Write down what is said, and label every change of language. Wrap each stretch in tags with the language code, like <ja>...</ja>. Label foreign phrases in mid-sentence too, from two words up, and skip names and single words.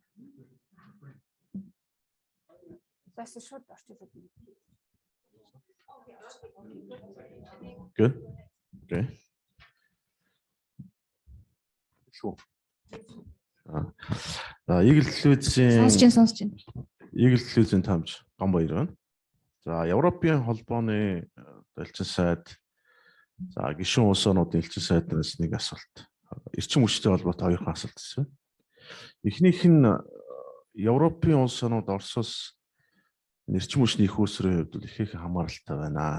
<mn>Бас шууд орчуулдаг.</mn> <en>Good. Okay. Sure.</en> <mn>Игэл телевизийн Сонсож байна. Игэл телевизийн тамж Гамбаяр байна. За Европын холбооны элчин сайд за гишүүн улс орнуудын элчин сайднаас нэг асуулт. Эрчим хүчтэй холбоотой хоёрхан асуулт гэсэн. Эхнийх нь Европын улс орнууд Оросоос эрчим хүчний их үүсвэрийн хувьд их хамааралтай байна.</mn>